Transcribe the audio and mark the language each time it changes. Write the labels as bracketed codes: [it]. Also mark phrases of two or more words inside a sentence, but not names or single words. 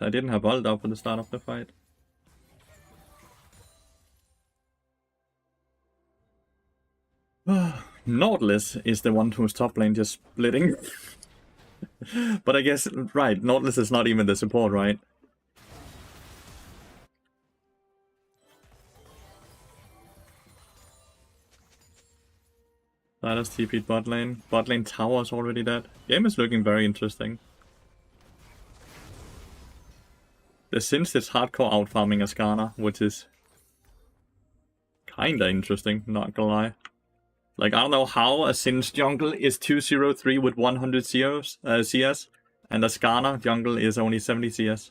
[en] I didn't have ult up at the start of the fight. Nautilus is the one who's top lane just splitting. But I guess, right, Nautilus is not even the support, right? Lathyrus TP'd bot lane. Bot lane tower is already dead. Game is looking very interesting. The Singed is hardcore out-farming Ascana, which is kinda interesting, not gonna lie. Like, I don't know how a Singed jungle is 203 with 100 CS, and Ascana jungle is only 70 CS.